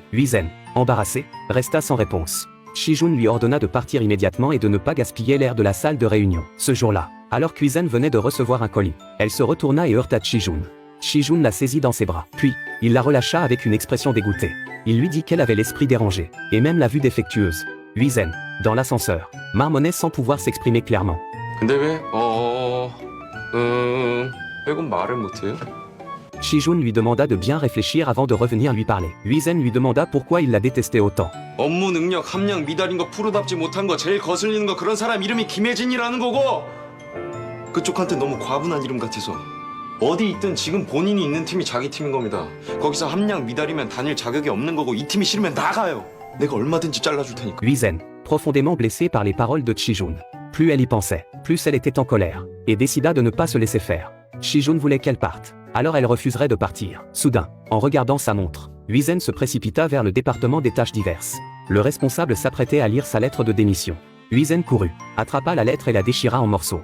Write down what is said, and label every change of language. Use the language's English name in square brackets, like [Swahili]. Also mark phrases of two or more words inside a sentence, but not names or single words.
[French] Huizen, embarrassé, resta sans réponse. Shijun lui ordonna de partir immédiatement et de ne pas gaspiller l'air de la salle de réunion. Ce jour-là, alors qu'Huizen venait de recevoir un colis, elle se retourna et heurta Shijun. Shijun la saisit dans ses bras, puis, il la relâcha avec une expression dégoûtée. Il lui dit qu'elle avait l'esprit dérangé, et même la vue défectueuse. Huizen, dans l'ascenseur, marmonnait sans pouvoir s'exprimer clairement. [Korean] 근데 왜? 왜건 말을 못해요? [French] Shijun lui demanda de bien réfléchir avant de revenir lui parler. Huizen lui demanda pourquoi il la détestait autant. [Korean] 업무 능력, 함량, 미달인 거, 프로답지 못한 거, 제일 거슬리는 거 그런 사람 이름이 김혜진이라는 거고 그쪽한테 너무 과분한 이름 같아서 어디 있든 지금 본인이 있는 팀이 자기 팀인 겁니다. 거기서 함량, 미달이면 다닐 자격이 없는 거고 이 팀이 싫으면 나가요. 내가 얼마든지 잘라줄 테니까. [French] Huizen, profondément blessée par les paroles de Shijun. Plus elle y pensait, plus elle était en colère, et décida de ne pas se laisser faire. Shijun voulait qu'elle parte, alors elle refuserait de partir. Soudain, en regardant sa montre, Huizen se précipita vers le département des tâches diverses. Le responsable s'apprêtait à lire sa lettre de démission. Huizen courut, attrapa la lettre et la déchira en morceaux.